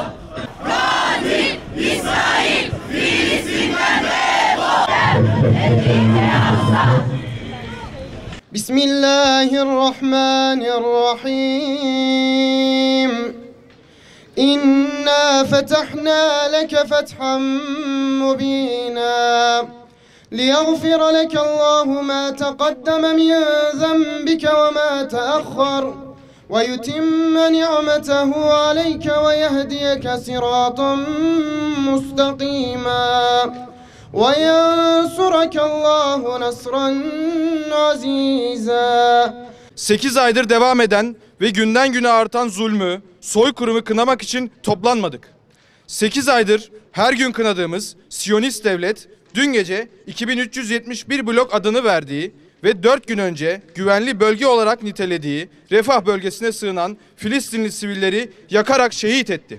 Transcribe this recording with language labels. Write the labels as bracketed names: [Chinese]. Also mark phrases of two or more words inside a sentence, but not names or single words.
[Turkish] Katil İsrail Filistin'den defol! [Arabic] Bismillahirrahmanirrahim. إنا فتحنا لك فتحا مبينا. ليغفر لك الله ما تقدم من ذنبك وما تأخر ويتم نعمته عليك ويهديك صراطا مستقيما وينصرك الله نصرا عزيزا. [Turkish] 8 aydır devam eden ve günden güne artan zulmü, soykırımı kınamak için toplanmadık. 8 aydır her gün kınadığımız Siyonist devlet dün gece 2371 blok adını verdiği ve 4 gün önce güvenli bölge olarak nitelediği Refah bölgesine sığınan Filistinli sivilleri yakarak şehit etti.